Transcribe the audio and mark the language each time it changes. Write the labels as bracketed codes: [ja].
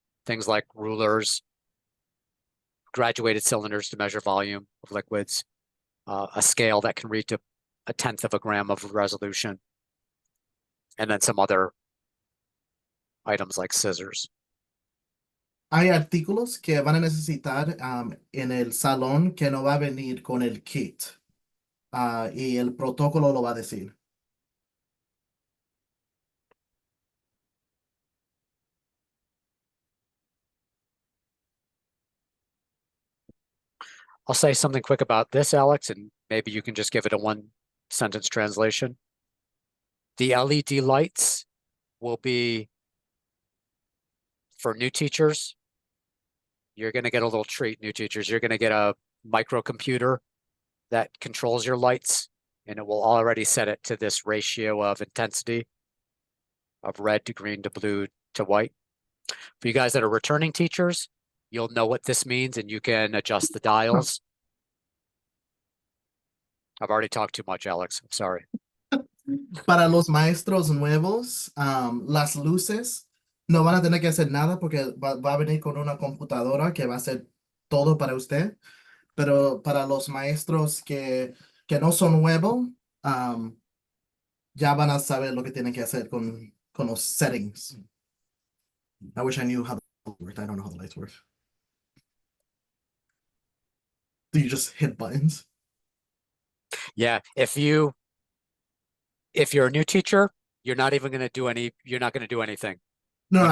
[en] Things like rulers, graduated cylinders to measure volume of liquids, a scale that can read to 1/10 of a gram of resolution, and then some other items like scissors. [es] Hay artículos que van a necesitar en el salón que no va a venir con el kit. Y el protocolo lo va a decir. [en] I'll say something quick about this, Alex, and maybe you can just give it a one-sentence translation. The LED lights will be for new teachers. You're going to get a little treat, new teachers. You're going to get a microcomputer that controls your lights and it will already set it to this ratio of intensity of red to green to blue to white. For you guys that are returning teachers, you'll know what this means and you can adjust the dials. I've already talked too much, Alex. I'm sorry. [es] Para los maestros nuevos, las luces no van a tener que hacer nada porque va a venir con una computadora que va a hacer todo para usted. Pero para los maestros que no son nuevos, ya van a saber lo que tienen que hacer con los settings. [en] I wish I knew how the worked. I don't know how the lights work. Do you just hit buttons? Yeah, if you're a new teacher, you're not going to do anything. No, When